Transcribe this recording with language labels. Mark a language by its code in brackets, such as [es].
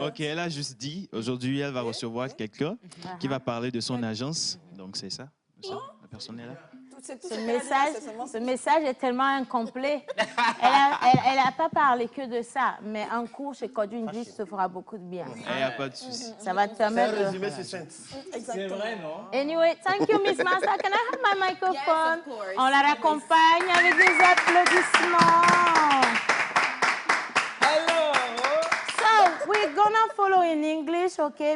[fr] Ok, elle a juste dit, aujourd'hui, elle va recevoir quelqu'un qui va parler de son agence. Donc, c'est ça? La personne est là? Ce message est tellement incomplet. Elle n'a pas parlé que de ça, mais un cours chez Code English te fera beaucoup de bien. Il n'y a pas de souci. Ça va te permettre de... C'est vrai, non? [en] Anyway, thank you, Miss Master. Can I have my microphone? Yes, of course. [fr] On la raccompagne avec des applaudissements. [en] Hello. So, we're gonna follow in English, okay?